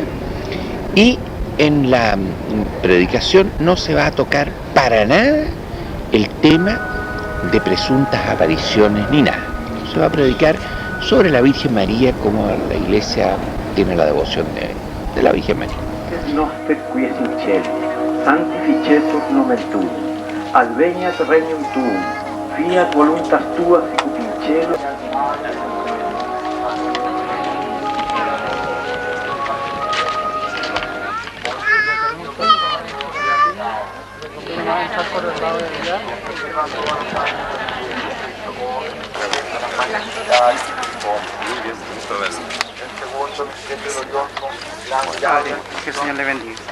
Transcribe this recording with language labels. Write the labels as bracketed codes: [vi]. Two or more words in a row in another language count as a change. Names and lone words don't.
[es] Y en la predicación no se va a tocar para nada el tema de presuntas apariciones ni nada. Se va a predicar sobre la Virgen María, como la Iglesia tiene la devoción de la Virgen María. [la] Noster quies in cielo, sanctificetur nomen tuum, adveniat regnum tuum, fiat voluntas tua sicut in cielo. [es] Que el Señor le bendiga.